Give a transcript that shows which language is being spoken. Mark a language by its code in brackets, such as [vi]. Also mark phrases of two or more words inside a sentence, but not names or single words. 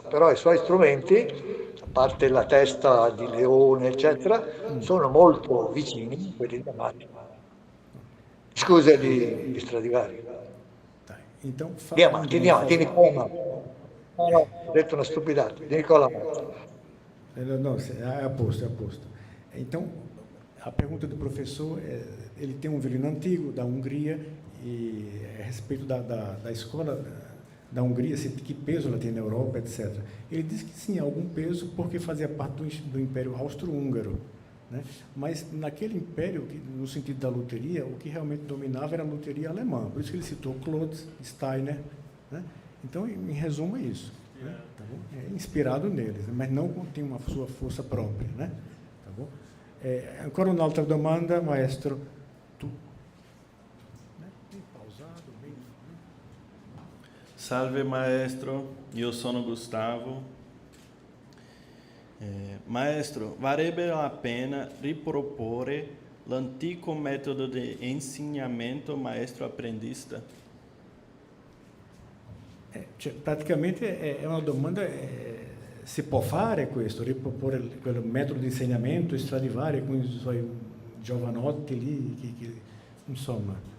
[it] Però i suoi strumenti, a parte la testa di leone, eccetera, sono molto vicini a quelli di Amato. Scusa di Stradivari. [pt] Então, [it] Di Amati, di Nicola Amati. No, ho detto una stupidata, di Nicola Amati. Não, é a posto, é a posto. [pt] Então, a pergunta do professor, ele tem um violino antigo da Hungria e a respeito da escola da Hungria, que peso ela tem na Europa, etc. Ele diz que sim, algum peso porque fazia parte do Império Austro-Húngaro. Né? Mas naquele império, no sentido da luteria, o que realmente dominava era a luteria alemã. Por isso que ele citou Klotz, Steiner. Né? Então, em resumo, é isso. Né? Tá bom? É inspirado neles, mas não tem uma sua força própria. Né? Tá bom? [it] Ancora un'altra domanda, maestro. Tu? [pt] Bem pausado, bem... [it] Salve maestro, io sono Gustavo. Maestro, varrebbe la pena riproporre l'antico metodo di insegnamento maestro-apprendista? Cioè, praticamente è una domanda, si può fare questo, riproporre quel metodo di insegnamento Stradivari con i suoi giovanotti lì, insomma.